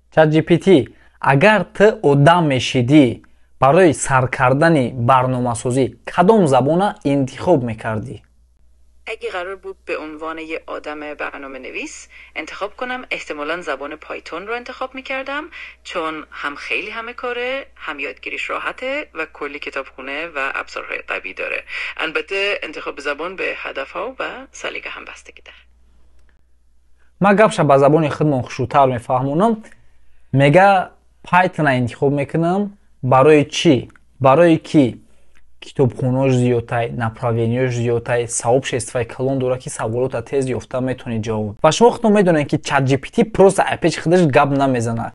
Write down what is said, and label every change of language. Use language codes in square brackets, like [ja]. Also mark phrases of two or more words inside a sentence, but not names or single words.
[tg] ChatGPT, агар ту одам мешидӣ, барои сар кардани барномасозӣ кадом забона интихоб мекардӣ? [fa] اگه قرار بود به عنوان یه آدم برنامه نویس انتخاب کنم، احتمالاً زبان پایتون رو انتخاب میکردم، چون هم خیلی همه کاره، هم یادگیریش راحته و کلی کتابخونه و ابزارهای قوی داره. البته انتخاب زبان به هدفها و سلیقه هم بستگی داره. [tg] ماں гапша ба забони худмон хушрӯтар мефаҳмонам. мега Python интихоб мекунам. барои чӣ? барое ки китобхонаҳош зиёдтар, направлениёш зиёдтар, сообществои калон дорад ки саволота тез ёфта метавонед ҷавоб. ва шумо худтон медонед ки ChatGPT просто айпечи худаш гап намезанад.